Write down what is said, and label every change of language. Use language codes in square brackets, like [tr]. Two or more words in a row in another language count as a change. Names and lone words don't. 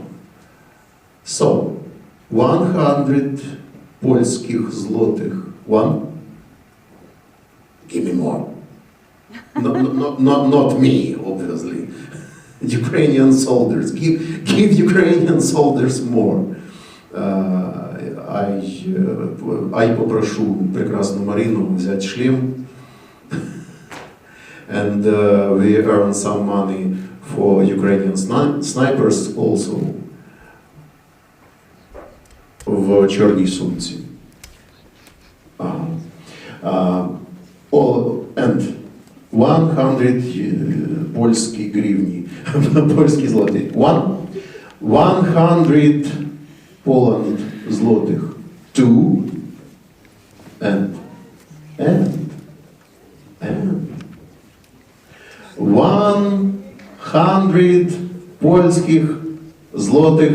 [en] So, 100 [pl] polskich złotych. [en] One? Give me more. Not me, obviously. Ukrainian soldiers. Give Ukrainian soldiers more. [ru] I попрошу прекрасную Марину взять шлем. [en] And we earn some money for Ukrainian snipers also [uk] в чорній сумці. And 100 польські гривні, польські злоті. [en] 100 Poland złotych. 2 and 100 [pl] polskich złotych.